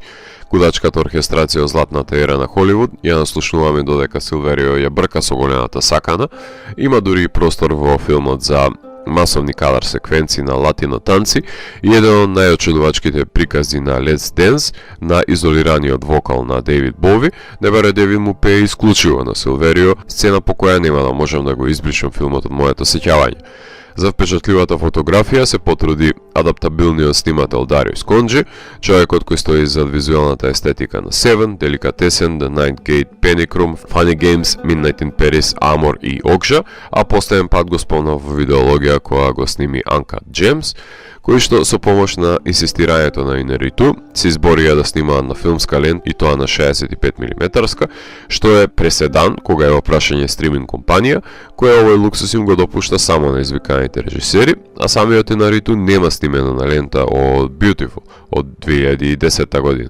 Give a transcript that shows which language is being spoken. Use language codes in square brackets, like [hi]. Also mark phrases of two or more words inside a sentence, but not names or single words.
[mk] Кудачката оркестрација од златната ера на Холивуд ја наслушнуваме додека Силверио ја брка со големата сакана, има дури и простор во филмот за масовни кадар секвенции на латино танци и еден од најочудувачките прикази на Let's Dance на изолираниот вокал на Дейвид Бови, небаре Дейвид му пее исклучиво на Силверио, сцена по која нема да можам да го избришам филмот од моето сеќавање. За впечатливата фотографија се потруди адаптабилниот снимател Дарио Сконджи, човекот кој стои зад визуелната естетика на Seven, Деликатесен, The Ninth Gate, Panic Room, Funny Games, Midnight in Paris, Amor и Окжа, а последен пат го спомнав во видеологија која го сними Uncut Gems, кои што со помош на инсистирањето на Инариту се изборија да снимаат на филмска лент и тоа на 65 мм, што е преседан кога е во прашање стриминг компанија, која овој луксус им го допушта само на извиканите режисери, а самиот Инариту нема снимено на лента од Beautiful од 2010 година.